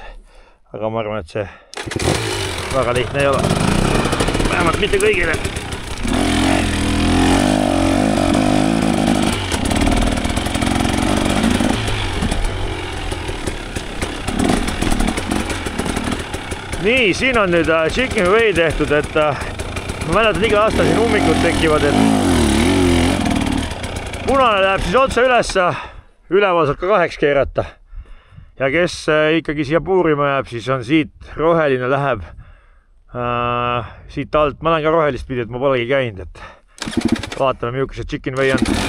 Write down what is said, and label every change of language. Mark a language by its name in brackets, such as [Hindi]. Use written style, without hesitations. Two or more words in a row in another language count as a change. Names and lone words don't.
[Estonian] Aga ma arvan, et see väga lihtne ei ole. Vähemalt mitte kõigile. Nii, siin on nüüd [English] chicken way [Estonian] tehtud, et ma mäletan iga aasta siin ummikud tekivad, et punane läheb siis otse ülesse, üleval saab ka 2 keerata. Ja kes ikkagi siia puurima jääb, siis on siit roheline läheb siit alt. Ma olen ka rohelist pidi, et ma polegi käinud, et vaatame, milline see [English] chicken way [Estonian] on.